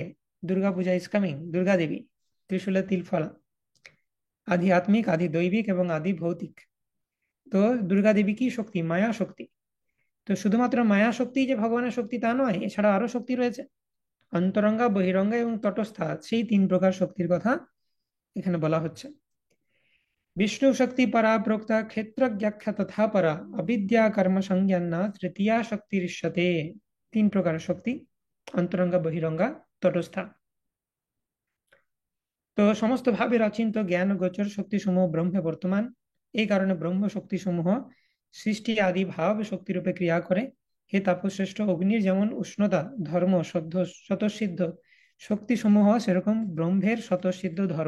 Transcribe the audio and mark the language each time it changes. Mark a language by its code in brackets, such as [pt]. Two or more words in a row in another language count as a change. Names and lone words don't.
[bn] দুর্গা পূজা [en] is coming, [bn] দুর্গা দেবী, ত্রিশূলে তিলফলা, আধ্যাত্মিক, আদি দৈবিক এবং আদি ভৌতিক। তো দুর্গা দেবী কি শক্তি? মায়া শক্তি। তো শুধুমাত্র মায়া শক্তি যে ভগবানের শক্তি তা নয়, এছাড়া আরো শক্তি রয়েছে, অন্তরঙ্গা, বহিরঙ্গা এবং তটস্থা, সেই তিন প্রকার শক্তির কথা এখানে বলা হচ্ছে। [sa] विष्णु शक्ति परा प्रोक्ता क्षेत्रज्ञाख्या तथा परा अविद्या कर्म संज्ञाना तृतीया शक्ति ऋष्यते। [hi] तीन प्रकार शक्ति, अंतरंगा, बहिरंगा, तटस्था। [bn] তো সমস্ত ভাবের অচিন্ত জ্ঞান গোচর শক্তি সমূহ ব্রহ্মে বর্তমান। এই কারণে ব্রহ্ম শক্তি সমূহ সৃষ্টি আদি ভাব শক্তি রূপে ক্রিয়া করে। হে তাপশ্রেষ্ঠ, অগ্নির যেমন উষ্ণতা ধর্ম স্বতঃসিদ্ধ শক্তি সমূহ, সেরকম ব্রহ্মের স্বতঃসিদ্ধ ধর্ম।